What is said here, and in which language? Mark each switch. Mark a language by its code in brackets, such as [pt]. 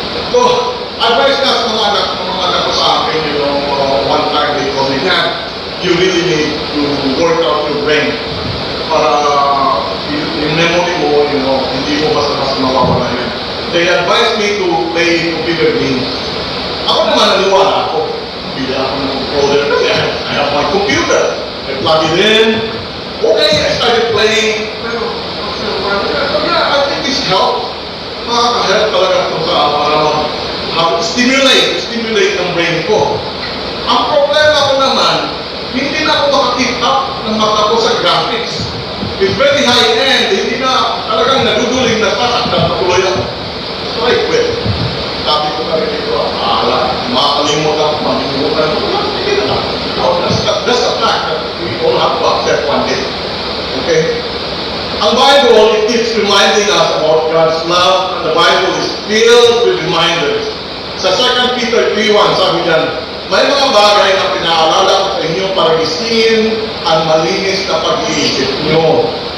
[en] So, advice [tl] nga sa mga anak ko sa akin, [en] one time they told me, Dad, you really need to work out your brain [tl] para yung memory mo, hindi mo basta-basta mawawala yan. [en] They advised me to play computer games. [tl] Ako naman naniwala ako. Bili ako ng controller kasi [en] I have my computer. I plug it in. Okay, I started playing. Pero, yeah, I think this helps. [tl] Makaka-help talaga ito para stimulate ng brain ko. Ang problema ko naman, hindi na ako maka-keep up ng mata ko sa graphics. [en] It's very high-end. [tl] Hindi na talagang naduduling na sasaktan na tuloy ako. [en] So I quit. [tl] Sabi ko na rin ito, makakalimutan ko, maminimutan ko. Hindi na lang. [en] That's a fact that we all have to accept one day. Okay? Ang Bible, it keeps reminding us about God's love, and the Bible is filled with reminders. [tl] Sa 2 Peter 3:1, sabi diyan, may mga bagay na pinaalala ko sa inyo para gisingin ang malinis na pag-iisip nyo.